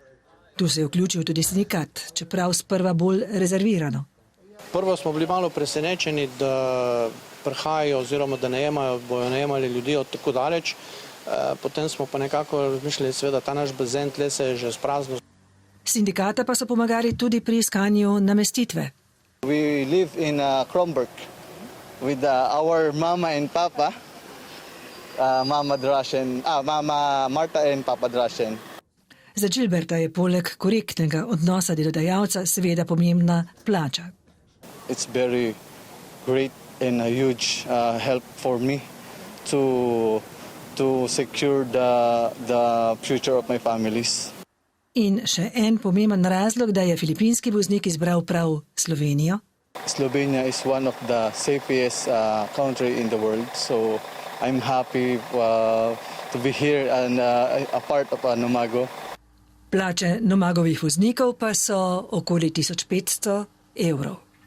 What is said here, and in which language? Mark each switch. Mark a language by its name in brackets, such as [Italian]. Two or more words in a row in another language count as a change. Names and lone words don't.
[Slovenian] Tu se je vključil tudi sindikat, čeprav sprva bolj rezervirano. Prvo smo bili malo presenečeni, da prihajajo oziroma da bojo najemali ljudi od tako daleč. Potem smo pa nekako razmišljali, seveda ta naš bazen tle se je že spraznil. Sindikata pa so pomagali tudi pri iskanju namestitve. [English] We live in Kromberg with our mama and papa, mama Marta and papa Drašen. [Slovenian] Za Gilberta je poleg korektnega odnosa delodajalca seveda pomembna plača. [English] It's very great and a huge help for me to secure the future of my families. [Slovenian] In še en pomemben razlog, da je filipinski voznik izbral prav Slovenijo. [English] Slovenia is one of the safest country in the world, so I'm happy to be here and a part of Nomago. [Slovenian] Plače Nomagovih voznikov pa so okoli 1500 evrov.